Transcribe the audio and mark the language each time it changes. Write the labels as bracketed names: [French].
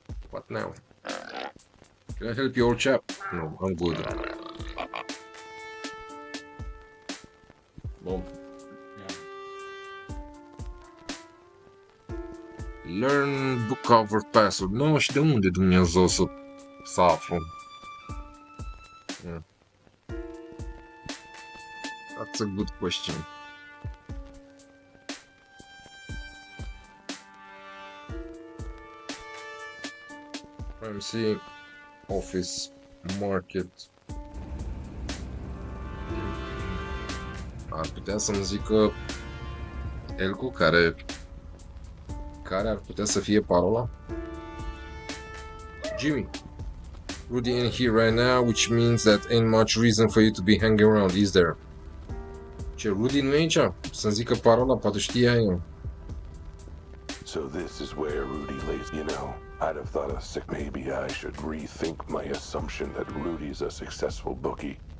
[English] What now? Can I help you, old chap? No, I'm good. [Romanian] Bun. [English] Learn book cover password. [Romanian] Nu, și de unde Dumnezeu să aflu? Yeah. [English] That's a good question. Privacy, office, market. [Romanian] Ar putea să-mi zică Elcu care ar putea să fie parola? [English] Jimmy, Rudy ain't here right now, which means that ain't much reason for you to be hanging around, is there? [Romanian] Ce, Rudy nu e aici? Să-mi zică parola, poate știa el. [English] So this is where Rudy lays, you know. I'd have thought maybe I should rethink my assumption that Rudy's a successful bookie.